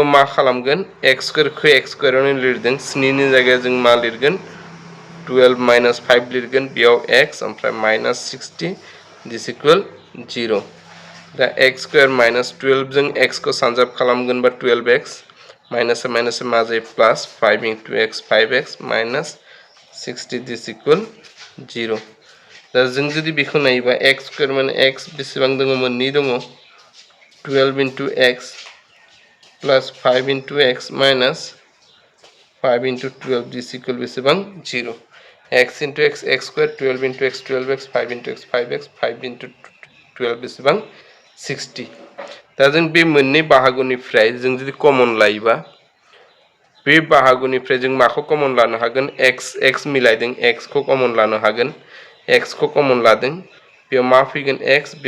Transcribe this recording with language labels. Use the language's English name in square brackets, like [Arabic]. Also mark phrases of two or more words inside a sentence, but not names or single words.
[Bodo] मा खालामगोन x स्क्वायरखौ x स्क्वायरावनो लिरदों 7 नि जायगायाव जों मा लिरगोन 12 माइनास 5 लिरगोन बेयाव x ओमफ्राय माइनास 60 दिस इक्वल 0 दा x [English] square minus [Bodo] 12 जों x को सानजाब खालामगोन बा 12x [English] minus minus [Bodo] मा जायो प्लस 5 into x 5x माइनास 60 [English] this equal [Bodo] 0 दा जों जुदि बेखौ नायोबा x स्क्वायर माने x बेसेबां दङ मोननै दङ [English] 12 into x plus 5 into x minus 5 into 12 this equal बेसेबां 0 x into x x square 12 into x 12x 5 into x 5x 5 into 12 बेसेबां 60 [Bodo] दा जों बे मोननै बाहागोनिफ्राय जों जुदि कमन लायोबा बे बाहागोनिफ्राय जों माखौ कमन लानो हागोन x x मिलायदों x खौ कमन लानो हागोन x खौ कमन लादों बेयाव मा फैगोन x बेयाव